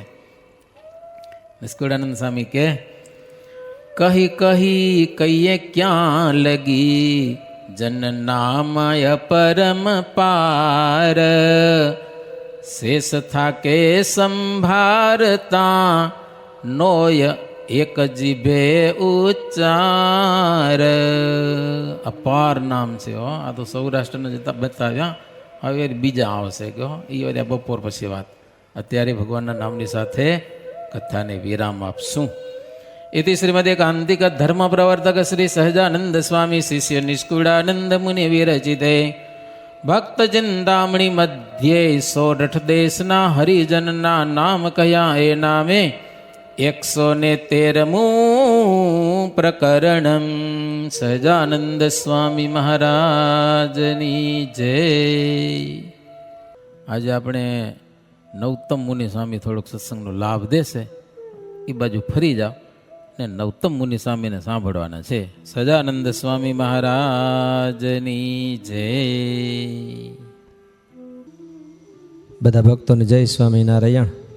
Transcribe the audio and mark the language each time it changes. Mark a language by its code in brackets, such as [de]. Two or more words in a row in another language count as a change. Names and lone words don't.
[gu] નિષ્કુળાનંદ સ્વામી કે કહી કહી કહીએ ક્યાં લગી જન નામય પરમ પાર, શેષ થાકે સંભારતા નોય એક જીભે ઉચ્ચાર. અપાર નામ છે હો. આ તો સૌરાષ્ટ્રના જતા બતાવ્યા. હવે બીજા આવશે કહો, એ વાર બપોર પછી વાત. અત્યારે ભગવાનના નામની સાથે કથાને વિરામ આપશું. [sa] इति श्रीमदेकान्तिक धर्म प्रवर्तक श्री सहजानंद स्वामी शिष्य निष्कुळानंद मुनि विरचिते भक्त चिंतामणि मध्य [gu] 108 દેશના હરિજનના નામ કયા એ નામે 113 પ્રકરણ. સહજાનંદ સ્વામી મહારાજની જય. આજે આપણે નવતમ મુનિ સ્વામી થોડોક સત્સંગનો લાભ દેશે, એ બાજુ ફરી જાઓ ને નવતમ મુનિ સ્વામીને સાંભળવાના છે. સહજાનંદ સ્વામી મહારાજની જય. બધા ભક્તોને જય સ્વામિનારાયણ.